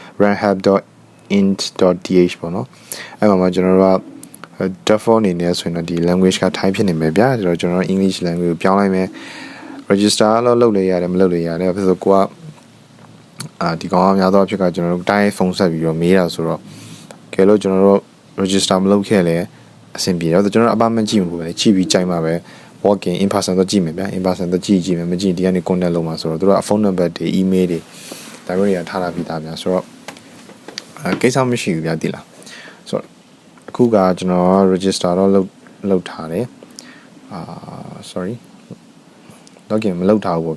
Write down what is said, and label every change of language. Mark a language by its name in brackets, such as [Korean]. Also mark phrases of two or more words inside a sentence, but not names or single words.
[Burmese] renthub.int.th ပေါ့နော်အဲ့မှာကျွန်တော်တို့က default အနေနဲ့ဆိုရင်တော့ဒီ language က Thai ဖြစ်နေမယ်ဗျာဒါတော့ကျွန်တော်တို့ [English] English language [Burmese] ကိုပြောင်းလိုက်မယ် register လုပ်လို့ရတယ်မလုပ်လို့ရတယ်ဘာဖြစ်လို့ကိုကဒီကောင်ကများသောဖြစ်ကကျွန်တော်တို့တိုင်းဖုန်းဆက်ပြီးတော့မေးတာဆိုတော့ကဲလို့ကျွန်တော်တို့ register မလုပ်ခဲ့လဲအ ဆင်ပြေတော့ကျွန်တော်တို့ apartment ကြည့်မှာပဲကြည့်ပြီးကြိုက်မှာပဲ [English] walk in person [Burmese] တော့ကြည့်မယ်ဗျာ [English] in person [Burmese] တော့ကြည့်မယ်မကြည့်ဒီကနေ contact လုပ်မှာဆိုတော့တို့ကဖုန်းနံပါတ်တွေ email တွေဒါမျိုးတွေက ထားလာပြီးသားဗျာဆိုတော့ကိစ္စမရှိဘူးဗျာတိလားဆိုတော့အခုကကျွန်တော် register တော့လုပ်ထားတယ် [English] sorry login [Burmese] မလုပ်ထားဘူးပေါ့